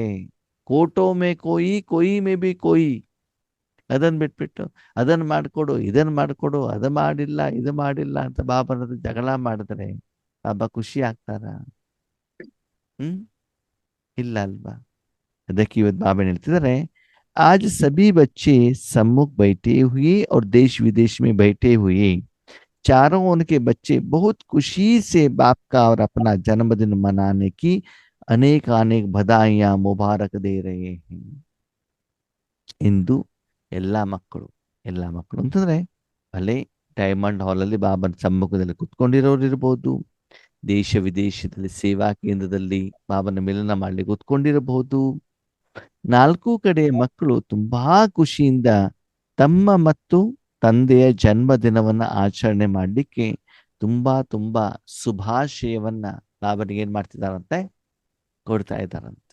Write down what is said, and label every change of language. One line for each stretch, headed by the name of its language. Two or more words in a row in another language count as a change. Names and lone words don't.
Hindi: कोटो में कोई, कोई में भी कोई.
Kannada: ಅದನ್ನು ಬಿಟ್ಬಿಟ್ಟು ಅದನ್ನು ಮಾಡಿಕೊಡು, ಇದನ್ನು ಮಾಡಿಕೊಡು, ಅದು ಮಾಡಿಲ್ಲ, ಇದು ಮಾಡಿಲ್ಲ ಅಂತ ಬಾಬನದು ಜಗಳ ಮಾಡಿದ್ರೆ ಬಾಬಾ ಖುಷಿ ಆಗ್ತಾರ? ಇಲ್ಲ ಅಲ್ವಾ? ಅದಕ್ಕೆ ಇವತ್ತು ಬಾಬಾ ಹೇಳ್ತಿದ್ದಾರೆ,
Hindi: आज सभी बच्चे सम्मुख बैठे हुए और देश विदेश में बैठे हुए चारों उनके बच्चे बहुत खुशी से बाप का और अपना जन्मदिन मनाने की अनेक अनेक बधाइयां मुबारक दे रहे हैं.
Kannada: ಇಂದು ಎಲ್ಲಾ ಮಕ್ಕಳು ಅಂತಂದ್ರೆ ಅಲ್ಲೇ ಡೈಮಂಡ್ ಹಾಲ್ ಅಲ್ಲಿ ಬಾಬನ ಸಮ್ಮುಖದಲ್ಲಿ ಕುತ್ಕೊಂಡಿರೋರು ಇರಬಹುದು, ದೇಶ ವಿದೇಶದಲ್ಲಿ ಸೇವಾ ಕೇಂದ್ರದಲ್ಲಿ ಬಾಬನ ಮಿಲನ ಮಾಡಲಿ ಕುತ್ಕೊಂಡಿರಬಹುದು. 4 ಕಡೆ ಮಕ್ಕಳು ತುಂಬಾ ಖುಷಿಯಿಂದ ತಮ್ಮ ಮತ್ತು ತಂದೆಯ ಜನ್ಮದಿನವನ್ನ ಆಚರಣೆ ಮಾಡಲಿಕ್ಕೆ ತುಂಬಾ ತುಂಬಾ ಶುಭಾಶಯವನ್ನ ಬಾಬನಿಗೆ ಏನ್ ಮಾಡ್ತಿದಾರಂತೆ, ಕೊಡ್ತಾ ಇದ್ದಾರಂತೆ.